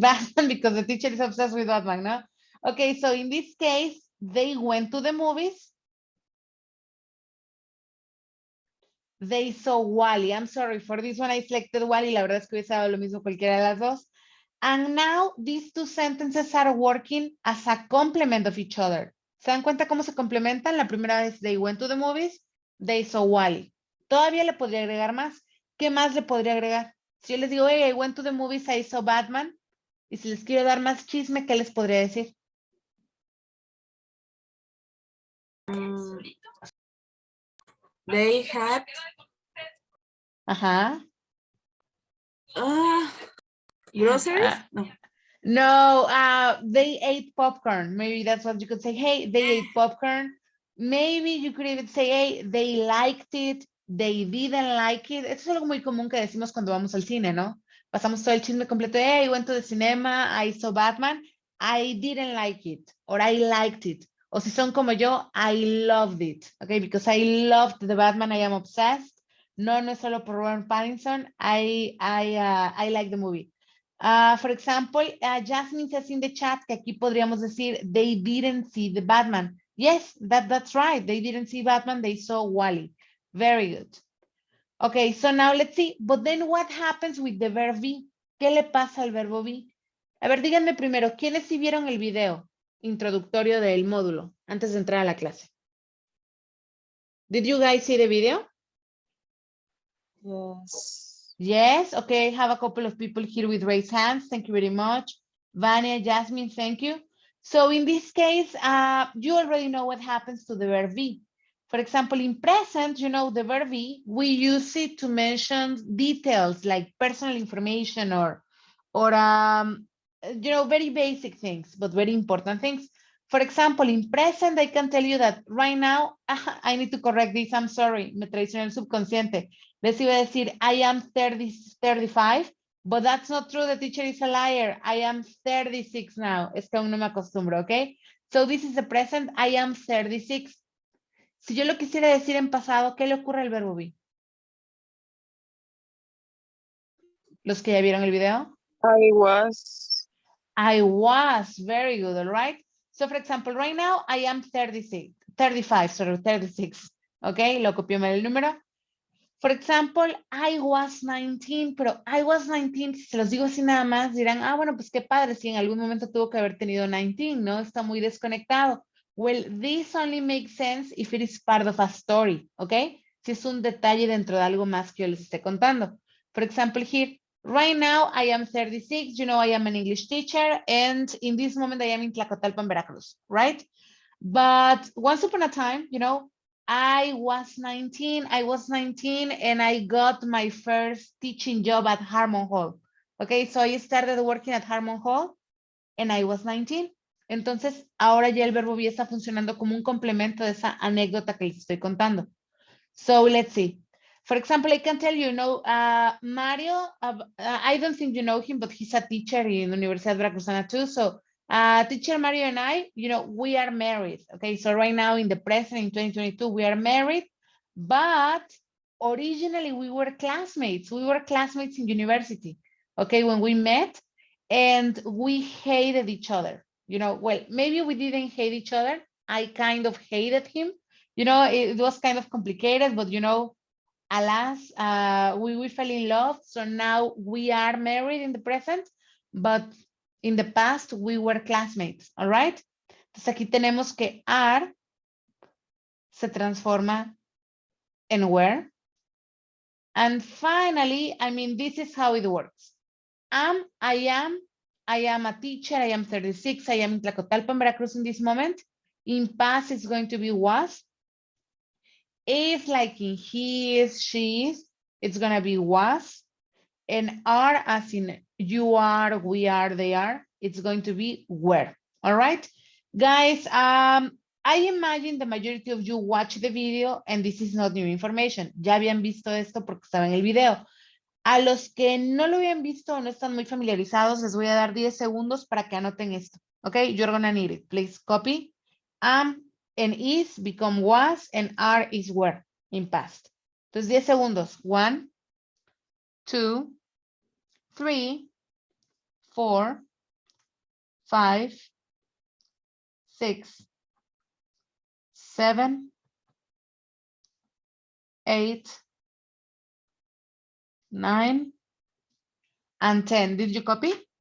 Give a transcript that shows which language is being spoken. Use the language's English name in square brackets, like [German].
[English] Batman, because the teacher is obsessed with Batman, no? Okay, so in this case, they went to the movies. They saw Wall-E. I'm sorry, for this one I selected Wall-E. [Spanish] La verdad es que hubiese dado lo mismo cualquiera de las dos. [English] And now these two sentences are working as a complement of each other. [Spanish] ¿Se dan cuenta cómo se complementan? La primera vez, [English] they went to the movies, they saw Wall-E. [Spanish] Todavía le podría agregar más. ¿Qué más le podría agregar? Si yo les digo, [English] hey, I went to the movies, I saw Batman. [Spanish] Y si les quiero dar más chisme, ¿qué les podría decir? [English] They had Ajá. groceries? No. No, they ate popcorn. Maybe that's what you could say. Hey, they ate popcorn. Maybe you could even say, hey, they liked it. They didn't like it. [Spanish] Eso es algo muy común que decimos cuando vamos al cine, ¿no? Pasamos todo el chisme completo. [English] Hey, I went to the cinema. I saw Batman. I didn't like it. Or I liked it. [Spanish] O si son como yo, [English] I loved it. Okay, because I loved the Batman. I am obsessed. No, [Spanish] no es solo por Robert Pattinson. [English] I like the movie. For example, Jasmine says in the chat [Spanish] que aquí podríamos decir, [English] they didn't see the Batman. Yes, that's right. They didn't see Batman. They saw Wall-E. Very good. Okay, so now let's see. But then what happens with the verb be? [Spanish] ¿Qué le pasa al verbo be? A ver, díganme primero, ¿quiénes sí vieron el video introductorio del módulo antes de entrar a la clase? [English] Did you guys see the video? Yes. Yes, okay, I have a couple of people here with raised hands. Thank you very much. Vania, Jasmine, thank you. So in this case, you already know what happens to the verb be. For example, in present, you know, the verb be, we use it to mention details like personal information or you know, very basic things, but very important things. For example, in present, I can tell you that right now, I need to correct this, I'm sorry, [Spanish] me traicionó el subconsciente. Les iba a decir, [English] I am 35, but that's not true, the teacher is a liar. I am 36 now, [Spanish] es que aún no me acostumbro, okay? [English] So this is the present, I am 36. [Spanish] Si yo lo quisiera decir en pasado, ¿qué le ocurre al verbo be? ¿Los que ya vieron el video? [English] I was. I was, very good, all right? So for example, right now, I am 36, 36, okay? [Spanish] Lo copió mal el número. [English] For example, I was 19, [Spanish] pero [English] I was 19, [Spanish] si se los digo así nada más, dirán, bueno, pues qué padre, si en algún momento tuvo que haber tenido 19, ¿no? Está muy desconectado. [English] Well, this only makes sense if it is part of a story, ¿ok? [Spanish] Si es un detalle dentro de algo más que yo les esté contando. [English] For example, here, right now I am 36, you know, I am an English teacher, and in this moment I am in Tlacotalpan, Veracruz, right? But once upon a time, you know, I was 19 and I got my first teaching job at Harmon Hall. Okay, so I started working at Harmon Hall and I was 19. [Spanish] Entonces, ahora ya el verbo be está funcionando como un complemento de esa anécdota que les estoy contando. [English] So let's see. For example, I can tell you, Mario, I don't think you know him, but he's a teacher in Universidad Veracruzana too. So teacher Mario and I, you know, we are married. Okay, so right now in the present, in 2022, we are married, but originally we were classmates. We were classmates in university, okay, when we met, and we hated each other. You know, well, maybe we didn't hate each other. I kind of hated him. You know, it was kind of complicated, but you know, alas, we fell in love. So now we are married in the present, but in the past we were classmates, all right? Entonces aquí tenemos que are se transforma en were. And finally, I mean, this is how it works. I am a teacher, I am 36, I am in Tlacotalpan, Veracruz in this moment. In past, it's going to be was. If like in he is, she is, it's gonna be was. And are as in you are, we are, they are, it's going to be were. All right, guys, I imagine the majority of you watch the video and this is not new information. [Spanish] Ya habían visto esto porque estaba en el video. A los que no lo habían visto o no están muy familiarizados, les voy a dar 10 segundos para que anoten esto. [English] Okay, you're gonna need it. Please copy. Am and is become was and are is were in past. [Spanish] Entonces 10 segundos. 1, 2, 3, 4, 5, 6, 7, 8, 9, and 10. [English] Did you copy?